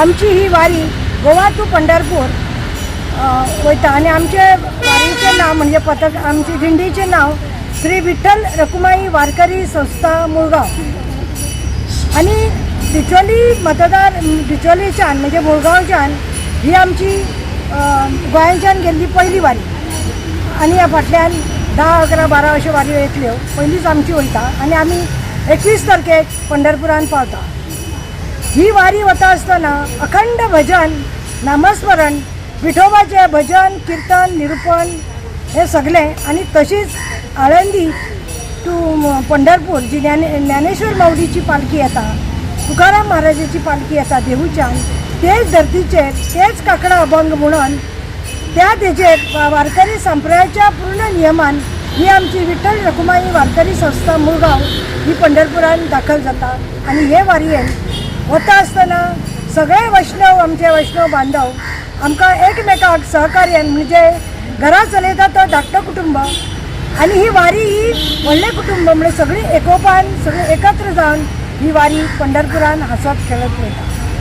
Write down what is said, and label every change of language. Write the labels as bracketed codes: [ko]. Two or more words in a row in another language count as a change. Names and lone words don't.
[kok] आमची ही वारी गोवा टू पंढरपूर वयता आणि आमचे वारीचे नाव म्हणजे पथक आमची दिंडीचे नाव श्री विठ्ठल रखुमाई वारकरी संस्था मुळगाव आणि डिचोली मतदार डिचोलीच्यान म्हणजे मुळगावच्यान ही आमची गोंयांच्यान गेल्ली पहिली वारी आणि ह्या फाटल्यान 10, 11, 12 अशो वारी येतल्यो पयलीच आमची वयता आणि आमी 21 तारखेक पंढरपुरान पावता। ही वारी वता आसतना अखंड भजन, नामस्मरण, विठोबाचे भजन, कीर्तन, निरूपण हे सगळे आणि तशीच आळंदी टू पंढरपूर जी ज्ञानेश्वर माऊलीची पालखी येता, तुकाराम महाराजाची पालखी येता देहूच्यान, तेच धर्तीचेर तेच काकडा अभंग म्हणून त्या तेजेर वारकरी संप्रदायाच्या पूर्ण नियमान ही आमची विठ्ठल रखुमाई वारकरी संस्था मुळगाव ही पंढरपुरान दाखल जाता। आणि हे वारयेन वता आसतना सगळे वैष्णव आमचे वैष्णव बांधव आमकां एकमेकाक सहकार्यान म्हणजे घरा चलयता तो धाकटो कुटुंब आणि ही वारी ही व्हडलें कुटुंब म्हणजे सगळी एकोपान सगळी एकत्र जावन ही वारी पंढरपुरान हसत खेळत वयता।